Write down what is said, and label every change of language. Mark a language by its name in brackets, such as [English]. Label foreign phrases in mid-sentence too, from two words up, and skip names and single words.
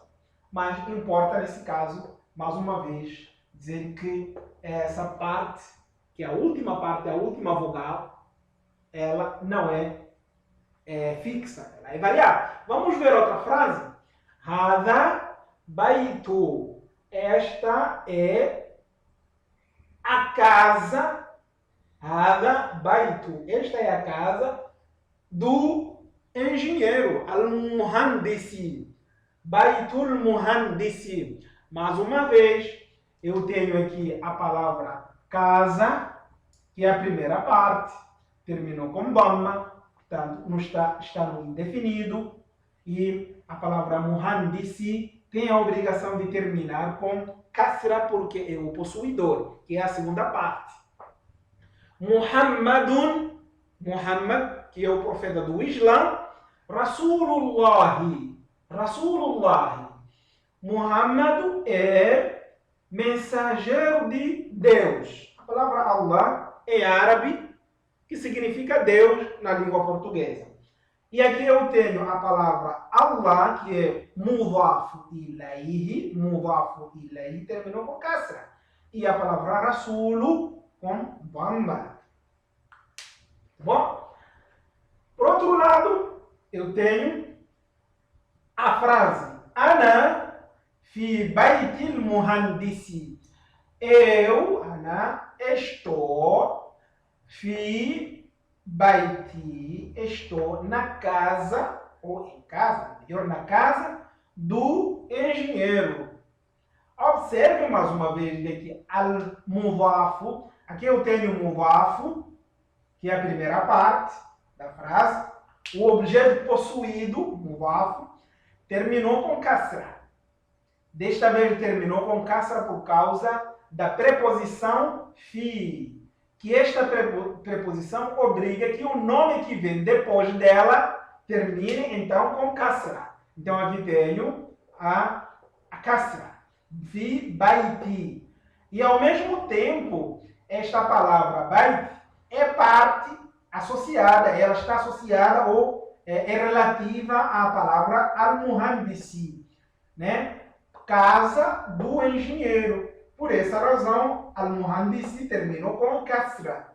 [Portuguese] Mas importa, nesse caso, mais uma vez, dizer que essa parte, que é a última parte, a última vogal, ela não é fixa, ela é variável. Vamos ver outra frase? [Arabic] هذا بيت. [Portuguese] Esta é a casa. [Arabic] هذا بيت. [Portuguese] Esta é a casa do engenheiro. [Arabic] المهندس. بيت المهندس. [Portuguese] Mais uma vez, eu tenho aqui a palavra casa, que é a primeira parte. Terminou com dhamma, portanto, não está no indefinido. E a palavra muhandisi tem a obrigação de terminar com kasra, porque é o possuidor, que é a segunda parte. Muhammadun, Muhammad, que é o profeta do Islã. [Arabic] رسول الله، رسول الله. [Portuguese] Muhammad é mensageiro de Deus. A palavra Allah é árabe, que significa Deus na língua portuguesa. E aqui eu tenho a palavra Allah, que é [Arabic] مضاف إليه, [Portuguese] terminou com kasra. E a palavra rasulu com dhamma. Bom, por outro lado, eu tenho a frase [Arabic] أنا في بيت المهندس. [Portuguese] Eu, Ana, estou [Arabic] في بيت, [Portuguese] estou na casa, ou em casa, melhor, na casa do engenheiro. Observe mais uma vez que al-mudaf, aqui eu tenho mudaf, que é a primeira parte da frase. O objeto possuído, mudaf, terminou com kasra. Desta vez terminou com kasra por causa da preposição fi, que esta preposição obriga que o nome que vem depois dela termine então com kasra. Então aqui tenho a kasra, [Arabic] في بيت. [Portuguese] E ao mesmo tempo, esta palavra bait é parte associada, ela está associada ou é relativa à palavra al-muhandisi, né? Casa do engenheiro. Por essa razão, al-muhandisi terminou com kasra.